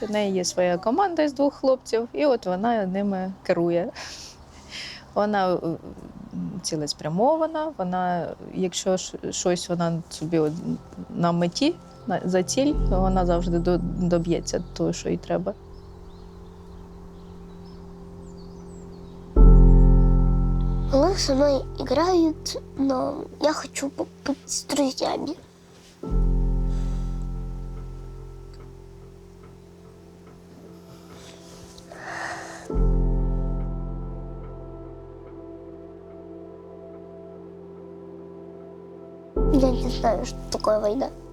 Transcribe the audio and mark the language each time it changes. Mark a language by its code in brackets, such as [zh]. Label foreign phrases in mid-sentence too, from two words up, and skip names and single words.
[uk] У неї є своя команда з 2 хлопців, і от вона ними керує. Вона цілеспрямована, вона, якщо щось вона собі от на меті, за ціль, то вона завжди доб'ється того, що їй треба. [ru] Они со мной играют, но я хочу побыть с друзьями. Я не знаю, что такое война.